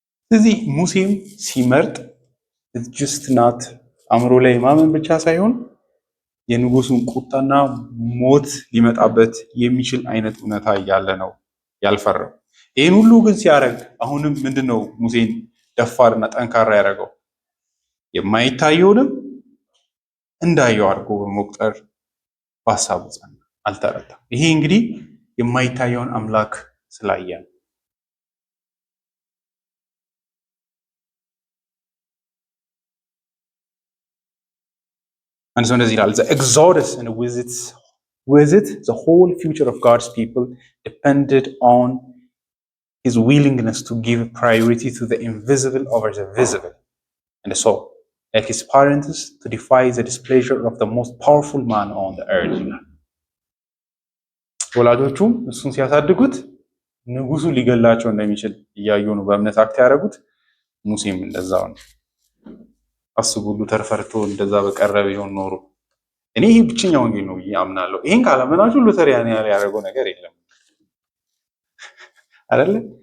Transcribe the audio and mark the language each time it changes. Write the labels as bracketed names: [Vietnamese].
[Amharic] ስለዚህ ሙሴም ሲመርጥ [English] ጅስት ናት [Amharic] አእምሮ ላይ ማመን ብቻ ሳይሆን የንጉሱን ቁጣና ሞት ሊመጣበት የሚችል አይነት እውነታ እያለ ነው ያልፈረው። ይህን ሁሉ ግን ሲያደርግ አሁንም ምንድነው ሙሴን ደፋርና ጠንካራ ያደረገው? የማይታየውንም እንዳየው አድርጎ በመቁጠር በሀሳቡ ጸና፣ አልተረታም። ይሄ እንግዲህ የማይታየውን አምላክ ስላየ ነው። [English] And so [Amharic] እንደዚህ ይላል, [English] the exodus and with it the whole future of God's people depended on his willingness to give priority to the invisible over the visible, and so like his parents to defy the displeasure of the most powerful man on the earth. [Amharic] ወላጆቹም እሱን ሲያሳድጉት ንጉሱ ሊገላቸው እንደሚችል እያዩ ነው በእምነት አክት ያደረጉት። ሙሴም እንደዛው ነው። አስቡሉ ተርፈርቶ እንደዛ በቀረበ ይሆን ኖሮ። እኔ ይሄ ብቸኛ ወንጌል ነው ብዬ አምናለሁ። ይሄን ካላመናችሁ ሉተሪያን ያደረገው ነገር የለም አይደለ?